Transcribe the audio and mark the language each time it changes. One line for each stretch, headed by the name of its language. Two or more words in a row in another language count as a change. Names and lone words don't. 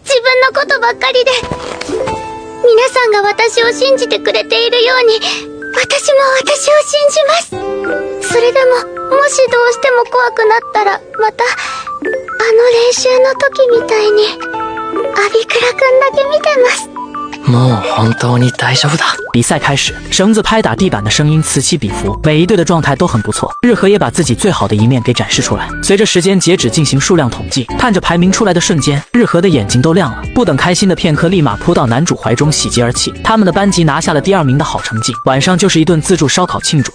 Japanese: 自分のことばっかりで。皆さんが私を信じてくれているように、私も私を信じます。それでも、もしどうしても怖くなったら、また、練習の時みたいに、アビクラくんだけ見てます。もう本当に大丈夫だ。
Chinese: 比赛开始，绳子拍打地板的声音此起彼伏，每一队的状态都很不错。日和也把自己最好的一面给展示出来。随着时间截止进行数量统计，看着排名出来的瞬间，日和的眼睛都亮了，不等开心的片刻，立马扑到男主怀中喜极而泣。他们的班级拿下了第2名的好成绩，晚上就是一顿自助烧烤庆祝。